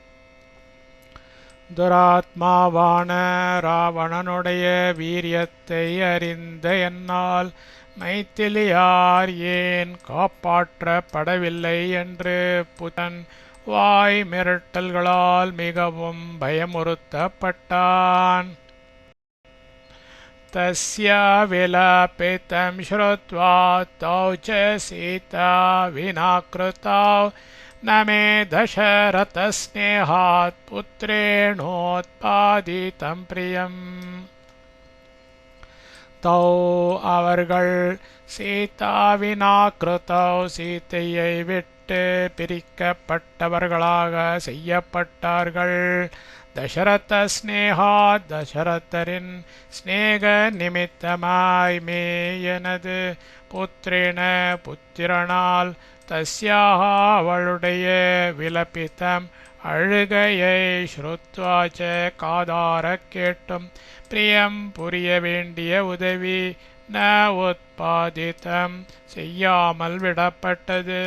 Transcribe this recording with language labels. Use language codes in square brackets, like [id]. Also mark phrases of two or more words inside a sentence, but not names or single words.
[ta] துராத்மாவான ராவணனுடைய வீரியத்தை அறிந்த என்னால் மைத்திலியார் ஏன் காப்பாற்றப்படவில்லை என்று புத்தன் வாய் மிரட்டல்களால் மிகவும் பயமுறுத்தப்பட்டான். [sa] तस्य विलपितं श्रुत्वा तौ च सीता विनाकृतौ न मे दशरथस्नेहात् पुत्रेणोत्पादितं प्रियम्. [ta] तौ அவர்கள் சீதாவினாக்கிருத்தௌ சீத்தையை விட்டு பிரிக்கப்பட்டவர்களாக செய்யப்பட்டார்கள். [sa] दशरथ स्नेहात् [ta] தசரதரின் ஸ்நேக நிமித்தமாய் மே எனது புத்திரன புத்திரனால் தஸ்யாக அவளுடைய விலபித்தம் அழுகையை ஸ்ருத்வாச்ச காதார கேட்டும் பிரியம் புரிய வேண்டிய உதவி [sa] न उत्पादितम् [ta] செய்யாமல் விடப்பட்டது.